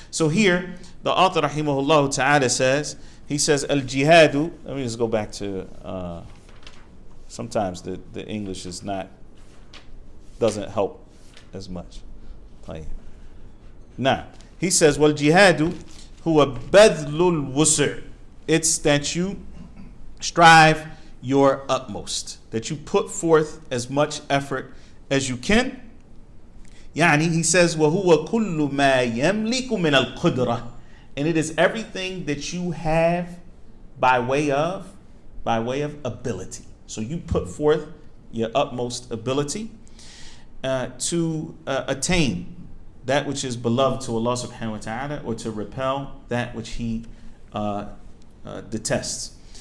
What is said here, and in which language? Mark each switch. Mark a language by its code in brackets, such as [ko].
[en] So here, the author rahimahullah ta'ala says, he says al-jihadu, let me just go back to, sometimes the English doesn't help as much. Now, he says, [ar] wal jihadu huwa badlul wus'. [en] It's that you strive your utmost, that you put forth as much effort as you can. [ar] Yani, [en] he says, [ar] وَهُوَ كُلُّ مَا يَمْلِكُ مِنَ الْقُدْرَةِ. [en] And it is everything that you have by way of ability. So you put forth your utmost ability to attain that which is beloved to Allah subhanahu wa ta'ala, or to repel that which he detests.